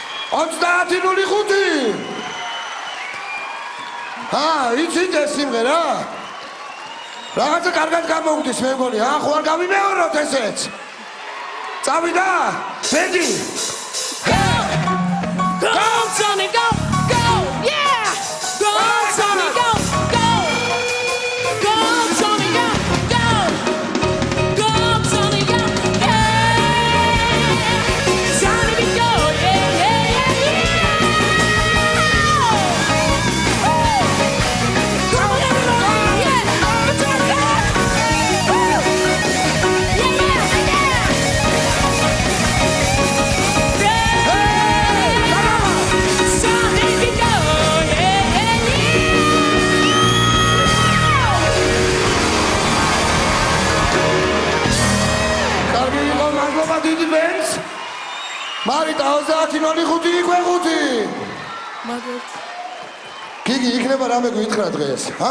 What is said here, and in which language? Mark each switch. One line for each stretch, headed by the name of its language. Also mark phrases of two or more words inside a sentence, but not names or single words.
Georgian: 30:05. იცით ეს სიმღერა? რაღაცა კარგად გამოვდის მე მგონი, ხო არ გავიმეოროთ ესეც? წავიდა? ბედი.
English: Go, Johnny, go, go, yeah! Go, Johnny, go, go! Go, Johnny, go, go! Go, Johnny, go, yeah! Johnny, we go, yeah, yeah, yeah, yeah! Come on, everybody, yeah! Put your hands! Yeah, yeah, yeah! Johnny, we go, yeah, yeah, yeah!
Georgian: კარგი იყო, მადლობა დიდი ბენს. მარიტა 30:05 იქვე 5. მაგათ გიგი იქნება რამე გითხრა დღეს, ჰა?